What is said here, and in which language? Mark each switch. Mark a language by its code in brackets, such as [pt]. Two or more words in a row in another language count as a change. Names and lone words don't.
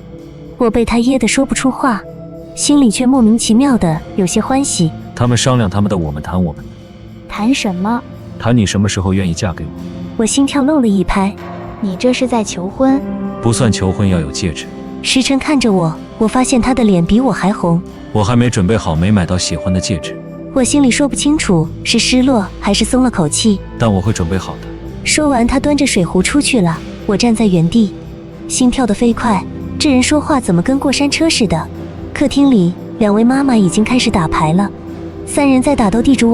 [zh] 我被他噎得說不出話，心裡卻莫名其妙的有些歡喜。他們商量他們的，我們談我們的。談什麼？談你什麼時候願意嫁給我。我心跳漏了一拍。你這是在求婚？不算求婚，要有戒指。時辰看着我，我發現他的臉比我還紅。我還沒準備好，沒買到喜歡的戒指。我心裡說不清楚是失落還是鬆了口氣，但我會準備好的。說完，他端着水壺出去了。我站在原地，心跳得飛快。這人說話怎麼跟過山車似的？客廳裡，兩位媽媽已經開始打牌了，3人在打鬥地主。